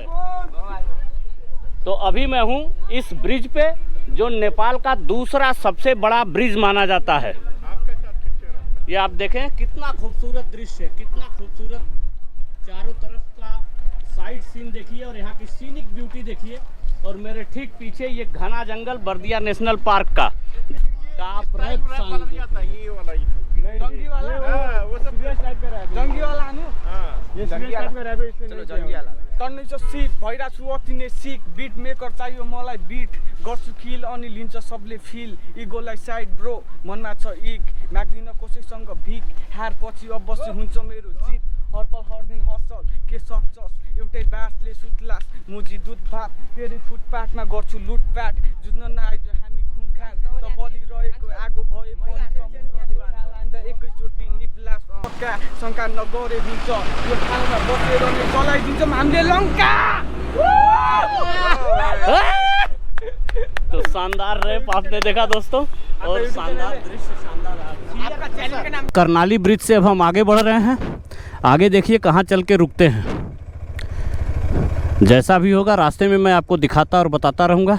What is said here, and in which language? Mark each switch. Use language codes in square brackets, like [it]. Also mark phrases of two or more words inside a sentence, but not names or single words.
[hi] तो अभी मैं हूँ इस ब्रिज पे, जो नेपाल का दूसरा सबसे बड़ा ब्रिज माना जाता है। ये आप देखें कितना खूबसूरत दृश्य है, कितना खूबसूरत चारों तरफ का [en] side scene [hi] देखिए, और यहाँ की [en] scenic beauty [hi] देखिए। और मेरे ठीक पीछे ये घना जंगल बर्दिया नेशनल पार्क का [ne] टन्नै छ सिक भइरहेको छु अति नै सिक। [en] beat maker [ne] चाहियो मलाई, बिट गर्छु किल अनि लिन्छ सबले फिल। इगोलाई [en] side bro, [ne] मनमा छ इक, माग्दिन कसैसँग भिक। हार पछि अवश्य हुन्छ मेरो जित, हर पल हर दिन हसल के सक्छस्। एउटै बाँसले सुत्लास मुजी दुध भात, फेरि फुटपाथमा गर्छु लुटपाट। जुझ्न नआइज हामी खुनखान, त बलिरहेको आगो भए पनि समुद्रले लाँदा एकैचोटि निप्लास। शङ्का नगरे हुन्छ, यो ठाउँमा बसेर नै चलाइदिन्छौँ हामीले लङ्का। [hi] तो शानदार रैप आपने देखा दोस्तों, और शानदार दृश्य, शानदार। कर्णाली ब्रिज से अब हम आगे बढ़ रहे हैं। आगे देखिए कहाँ चल के रुकते हैं। जैसा भी होगा रास्ते में मैं आपको दिखाता और बताता रहूँगा।